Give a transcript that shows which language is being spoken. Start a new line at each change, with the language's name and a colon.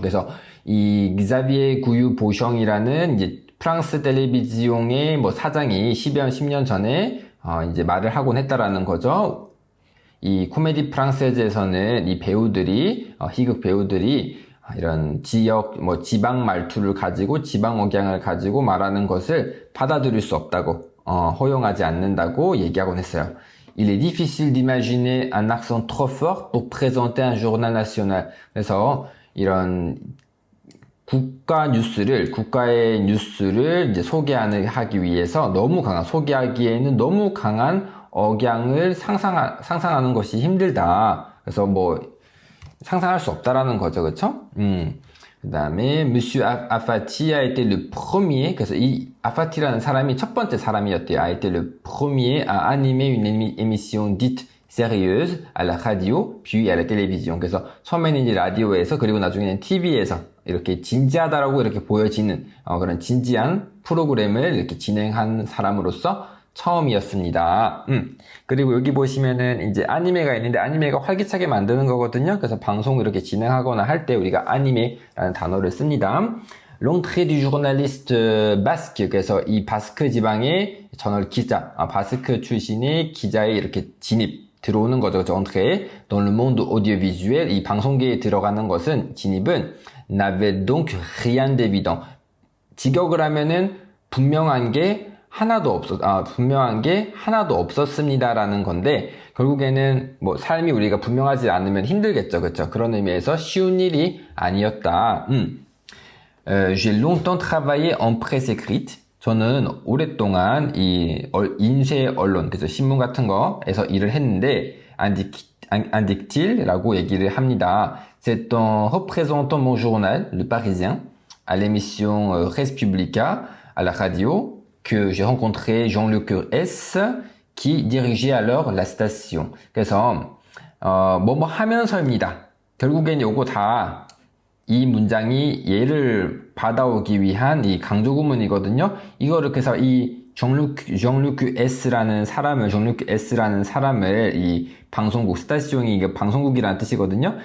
Korean: 그래서 이 Xavier Gouilloux-Beauchamp이라는 이제 프랑스 텔레비지옹의 사장이 10년 전에 이제 말을 하곤 했다라는 거죠. 이 코미디 프랑세즈에서는 이 배우들이 희극 배우들이 이런 지방 말투를 가지고 지방 억양을 가지고 말하는 것을 받아들일 수 없다고 허용하지 않는다고 얘기하곤 했어요.
French: Il est difficile d'imaginer un accent trop fort pour présenter un journal national.
Korean: 그래서 이런 국가의 뉴스를 이제 소개하기 위해서 소개하기에는 너무 강한 억양을 상상하는 것이 힘들다. 그래서 상상할 수 없다라는 거죠, 그렇죠? 그 다음에
French: Monsieur Afati a été le premier.
Korean: 그래서 이 아파티라는 사람이 첫 번째 사람이었대요.
French: A été le premier à animer une émission dite sérieuse à la radio, puis à la télévision.
Korean: 그래서 처음에는 이제 라디오에서 그리고 나중에는 TV에서 이렇게 진지하다라고 이렇게 보여지는 그런 진지한 프로그램을 이렇게 진행한 사람으로서 처음이었습니다. 그리고 여기 보시면은 이제 아니메가 있는데 아니메가 활기차게 만드는 거거든요. 그래서 방송을 이렇게 진행하거나 할 때 우리가 아니메라는 단어를 씁니다.
French: L'entrée du journaliste basque.
Korean: 그래서 이 바스크 지방의 저널 기자, 바스크 출신의 기자의 이렇게 들어오는 거죠. 그렇죠?
French: entrée dans le monde audiovisuel.
Korean: 이 방송계에 들어가는 것은 진입은
French: n'avait donc rien d'évident.
Korean: 직역을 하면은 분명한 게 하나도 없었습니다라는 건데 결국에는 뭐 삶이 우리가 분명하지 않으면 힘들겠죠, 그렇죠? 그런 의미에서 쉬운 일이 아니었다.
French: J'ai longtemps travaillé en presse écrite.
Korean: 저는 오랫동안 이 인쇄 언론, 그래서 신문 같은 거에서 일을 했는데
French: indique-t-il?
Korean: 라고 얘기를 합니다.
French: C'est en représentant mon journal, Le Parisien, à l'émission Res Publica, à la radio, que j'ai rencontré Jean-Luc S, qui dirigeait alors la station.
Korean: 그래서 뭐뭐 하면서입니다. 결국엔 요거 다 이 문장이 얘를 받아오기 위한 이 강조구문이거든요. 이거를 그래서 이 Jean-Luc S라는 사람을 이 방송국, 스타시옹이 이게 방송국이라는 뜻이거든요.